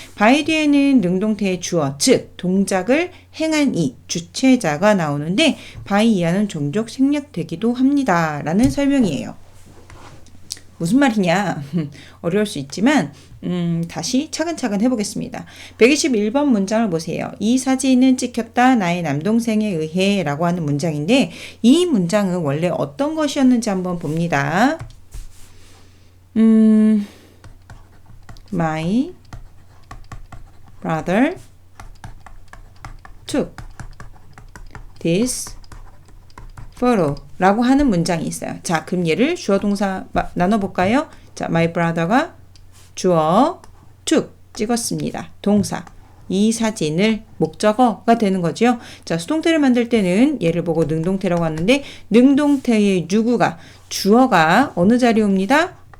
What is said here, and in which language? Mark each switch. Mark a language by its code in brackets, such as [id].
[ko] by 뒤에는 능동태의 주어, 즉 동작을 행한 이 주체자가 나오는데 by 이하는 종종 생략되기도 합니다. 라는 설명이에요. 무슨 말이냐? 어려울 수 있지만 다시 차근차근 해보겠습니다. 121번 문장을 보세요. 이 사진은 찍혔다 나의 남동생에 의해 라고 하는 문장인데 이 문장은 원래 어떤 것이었는지 한번 봅니다. [en] My brother took this photo 라고 하는 문장이 있어요. [ko] 자, 그럼 얘를 주어 동사 나눠볼까요? 자, my brother가 주어 took 찍었습니다. 동사 이 사진을 목적어가 되는 거죠. 자, 수동태를 만들 때는 얘를 보고 능동태라고 하는데 능동태의 누구가 주어가 어느 자리에 옵니다?